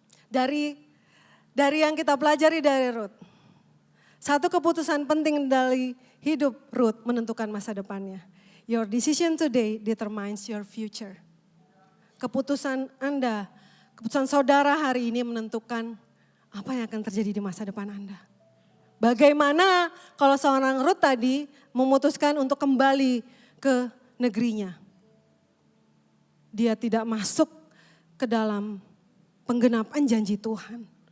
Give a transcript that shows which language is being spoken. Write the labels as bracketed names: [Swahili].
[Indonesian] Dari yang kita pelajari dari Ruth. Satu keputusan penting dari hidup Ruth menentukan masa depannya. [English] Your decision today determines your future. [Indonesian] Keputusan Anda, keputusan saudara hari ini menentukan apa yang akan terjadi di masa depan Anda. Bagaimana kalau seorang Ruth tadi memutuskan untuk kembali ke negerinya. Dia tidak masuk ke dalam penggenapan janji Tuhan.